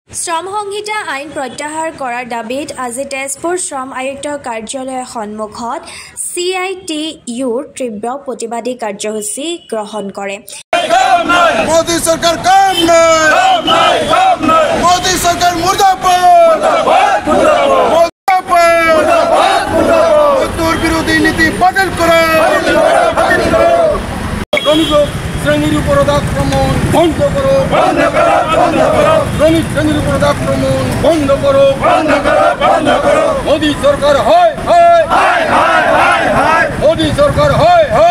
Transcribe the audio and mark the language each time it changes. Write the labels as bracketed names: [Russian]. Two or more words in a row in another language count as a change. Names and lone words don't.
[Assamese] শ্ৰম সংহিতা আইন প্ৰত্যাহাৰ কৰাৰ দাবীত আজি তেজপুৰ শ্ৰম আয়ুক্তৰ কাৰ্যালয়ৰ সন্মুখত CITUৰ তীব্ৰ প্ৰতিবাদী কাৰ্যসূচী গ্ৰহণ কৰে। [Hindi] मोदी सरकार काम नहीं, मोदी सरकार मुर्दाबाद, मजदूर विरोधी नीति बदल करो, श्रमिक श्रेणीर ऊपर आक्रमण बंद करो, श्रमिक श्रेणीर ऊपर आक्रमण बंद करो, मोदी सरकार हाय मोदी सरकार हाय